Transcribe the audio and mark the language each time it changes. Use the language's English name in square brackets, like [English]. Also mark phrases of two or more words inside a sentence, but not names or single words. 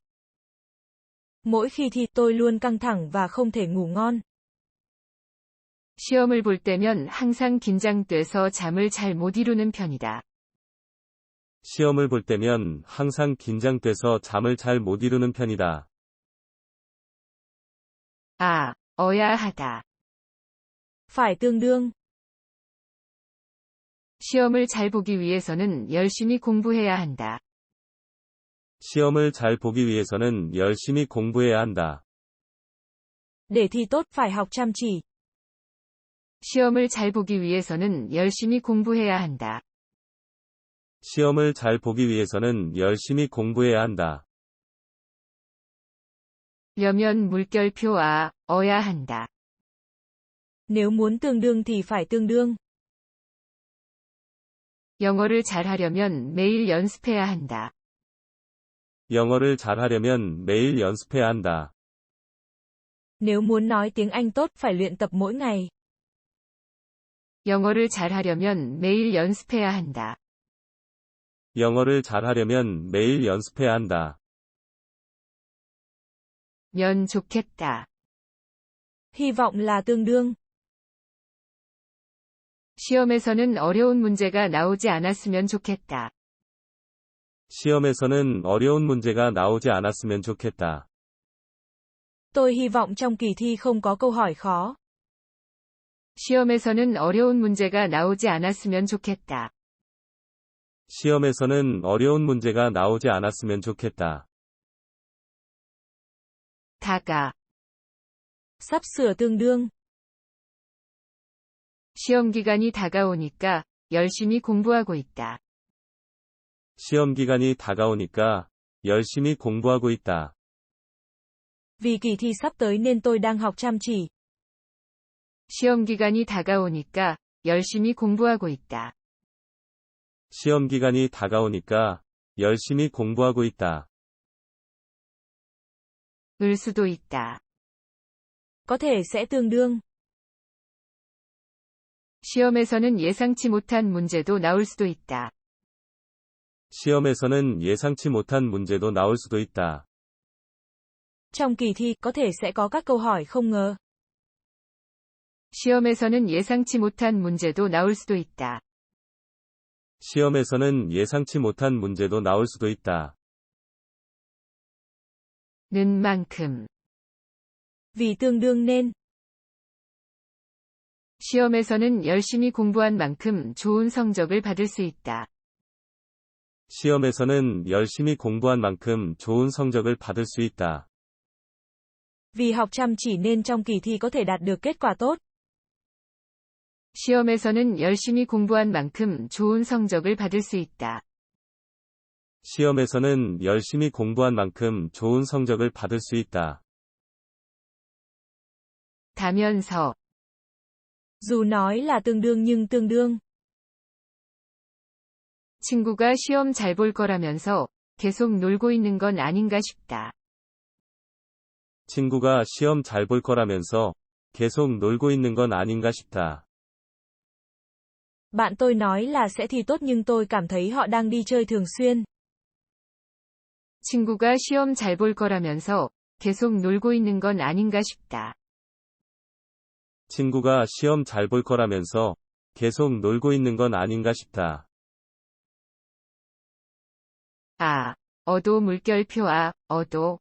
[Vietnamese] Mỗi khi thi tôi luôn căng thẳng và không thể ngủ ngon. [Korean] 시험을 볼 때면 항상 긴장돼서 잠을 잘 못 이루는 편이다. 시험을 볼 때면 항상 긴장돼서 잠을 잘 못 이루는 편이다. 어야 하다. [Vietnamese] Phải tương đương. [Korean] 시험을 잘 보기 위해서는 열심히 공부해야 한다. 시험을 잘 보기 위해서는 열심히 공부해야 한다. [Vietnamese] Để thi tốt phải học chăm chỉ. [Korean] 시험을 잘 보기 위해서는 열심히 공부해야 한다. 시험을 잘 보기 위해서는 열심히 공부해야 한다. 려면 물결표 어야 한다. [Vietnamese] Nếu muốn tương đương thì phải tương đương. [Korean] 영어를 잘하려면 매일 연습해야 한다. 영어를 잘하려면 매일 연습해야 한다. [Vietnamese] Nếu muốn nói tiếng Anh tốt phải luyện tập mỗi ngày. [Korean] 영어를 잘하려면 매일 연습해야 한다. 영어를 잘하려면 매일 연습해야 한다. 면 좋겠다. [Vietnamese] Hy vọng là tương đương. [Korean] 시험에서는 어려운 문제가 나오지 않았으면 좋겠다. 시험에서는 어려운 문제가 나오지 않았으면 좋겠다. [Vietnamese] Tôi hy vọng trong kỳ thi không có câu hỏi khó. [Korean] 시험에서는 어려운 문제가 나오지 않았으면 좋겠다. 시험에서는 어려운 문제가 나오지 않았으면 좋겠다. 다가. [Vietnamese] Sắp sửa tương đương. [Korean] 시험 기간이 다가오니까 열심히 공부하고 있다. 시험 기간이 다가오니까 열심히 공부하고 있다. [Vietnamese] Vì kỳ thi sắp tới nên tôi đang học chăm chỉ. [Korean] 시험 기간이 다가오니까 열심히 공부하고 있다. 시험 기간이 다가오니까 열심히 공부하고 있다. 을 수도 있다. [Vietnamese] Có thể sẽ tương đương. [Korean] 시험에서는 예상치 못한 문제도 나올 수도 있다. 시험에서는 예상치 못한 문제도 나올 수도 있다. [Vietnamese] Trong kỳ thi có thể sẽ có các câu hỏi không ngờ. [Korean] 시험에서는 예상치 못한 문제도 나올 수도 있다. 시험에서는 예상치 못한 문제도 나올 수도 있다. 는 만큼. [Vietnamese] Vì tương đương nên. [Korean] 시험에서는 열심히 공부한 만큼 좋은 성적을 받을 수 있다. 시험에서는 열심히 공부한 만큼 좋은 성적을 받을 수 있다. [Vietnamese] Vì học chăm chỉ nên trong kỳ thi có thể đạt được kết quả tốt. [Korean] 시험에서는 열심히 공부한 만큼 좋은 성적을 받을 수 있다. 시험에서는 열심히 공부한 만큼 좋은 성적을 받을 수 있다. 다면서. [Vietnamese] Dù nói là tương đương nhưng tương đương. [Korean] 친구가 시험 잘 볼 거라면서 계속 놀고 있는 건 아닌가 싶다. 친구가 시험 잘 볼 거라면서 계속 놀고 있는 건 아닌가 싶다. [Vietnamese] Bạn tôi nói là sẽ thi tốt nhưng tôi cảm thấy họ đang đi chơi thường xuyên. [Korean] 친구가 시험 잘 볼 거라면서 계속 놀고 있는 건 아닌가 싶다. 친구가 시험 잘 볼 거라면서 계속 놀고 있는 건 아닌가 싶다. 어도 물결표 어도.